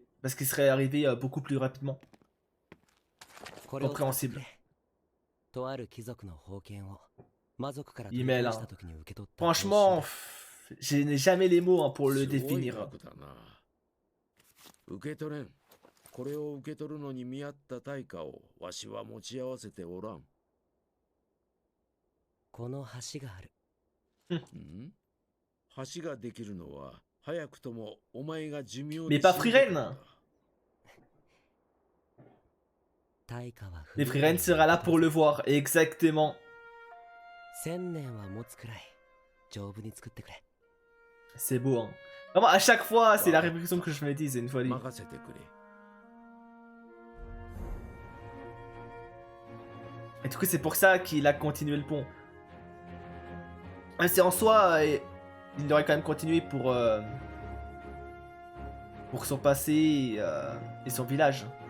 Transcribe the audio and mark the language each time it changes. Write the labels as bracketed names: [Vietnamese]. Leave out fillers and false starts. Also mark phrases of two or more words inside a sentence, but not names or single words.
[French] Parce qu'il serait arrivé beaucoup plus rapidement. Compréhensible. Email, hein. Franchement, je n'ai jamais les mots hein, pour le définir. [Japanese] これを受け取るのに見合った対価をわしは持ち合わせておらん。この橋がある。橋ができるのは早くともお前が寿命 [French] Mais pas Frieren. Mais Frieren sera là pour le voir, exactement. [Japanese] 1000 年は持つくらい丈夫に作ってくれ。 [French] C'est beau, hein. Vraiment, à chaque fois, c'est la réflexion que je me dis, c'est une folie. Et du coup, c'est pour ça qu'il a continué le pont. C'est en soi, il aurait quand même continué pour son passé et son village.